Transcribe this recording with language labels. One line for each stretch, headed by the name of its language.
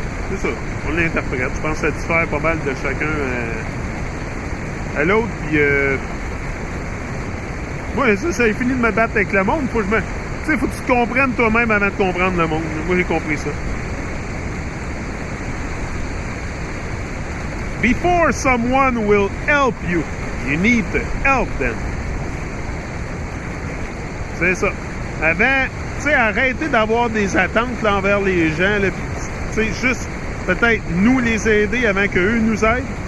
French: c'est ça, on l'interprète. Je pense que ça diffère pas mal de chacun à l'autre. Puis, moi, ça a fini de me battre avec le monde. Faut que je me... Tu sais, faut que tu te comprennes toi-même avant de comprendre le monde. Moi, j'ai compris ça.
English: Before someone will help you, you need to help them.
French: C'est ça. Avant, tu sais, arrêtez d'avoir des attentes là, envers les gens. Tu sais, juste peut-être nous les aider avant qu'eux nous aident.